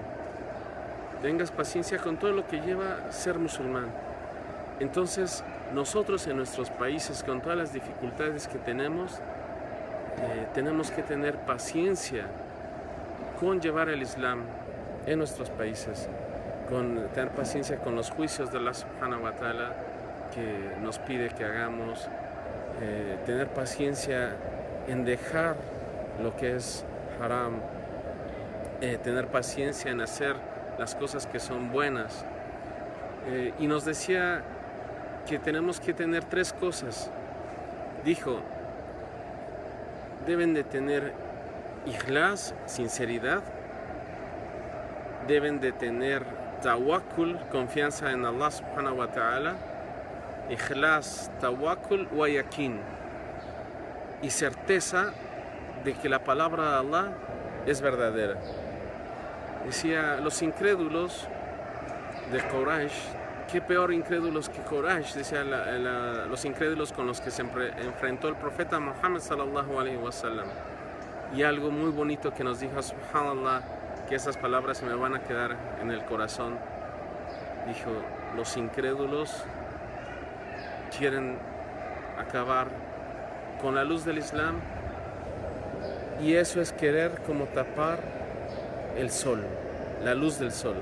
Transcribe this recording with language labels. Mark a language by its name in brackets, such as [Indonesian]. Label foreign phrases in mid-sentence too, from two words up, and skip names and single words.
[Spanish] Tengas paciencia con todo lo que lleva ser musulmán. Entonces nosotros en nuestros países, con todas las dificultades que tenemos que tener paciencia con llevar el Islam en nuestros países, con tener paciencia con los juicios de Allah [Arabic] سبحانه وتعالى [Spanish] que nos pide que hagamos, tener paciencia en dejar lo que es haram, tener paciencia en hacer las cosas que son buenas, y nos decía que tenemos que tener 3 cosas. Dijo, deben de tener ikhlas, sinceridad, deben de tener tawakkul, confianza en Allah [Arabic] سبحانه وتعالى, إخلاص، توكل ويقين, [Spanish] y certeza de que la palabra de Allah es verdadera. Decía, los incrédulos de Quraysh, qué peor incrédulos que Quraysh, decía los incrédulos con los que se enfrentó el profeta Muhammad [Arabic] صلى الله عليه وسلم. [Spanish] Y algo muy bonito que nos dijo, subhanallah, que esas palabras se me van a quedar en el corazón. Dijo, los incrédulos quieren acabar con la luz del Islam, y eso es querer como tapar el sol, la luz del sol.